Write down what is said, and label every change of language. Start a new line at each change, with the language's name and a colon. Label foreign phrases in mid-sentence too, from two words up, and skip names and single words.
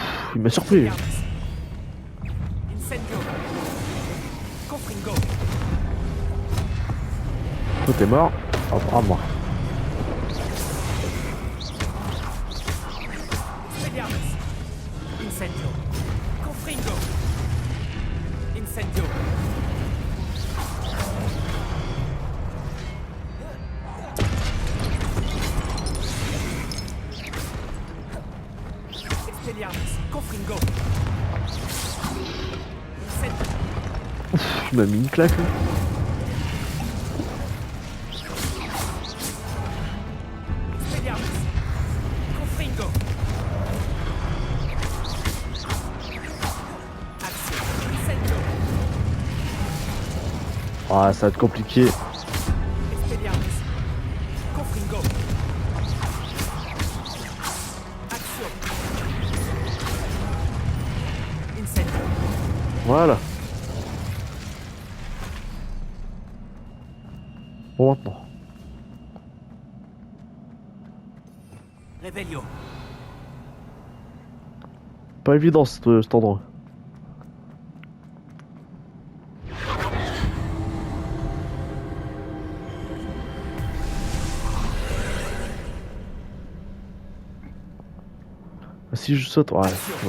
French: Il m'a surpris.
Latin: Incendio. Confringo.
French: Toi t'es mort. Hop, à moi. Expelliarmus.
Latin: Incendio. Confringo. Incendio. Expelliarmus. Confringo.
French: Incendio. Il m'a mis une claque. Lui. Expelliarmus. Confringo. Action. Incendio. Ah, ça va être compliqué.
Latin: Expelliarmus. Confringo.
French: Action. Incendio. Voilà. Bon, maintenant. Revelio. Pas évident cet endroit. Si je saute, ouais, non.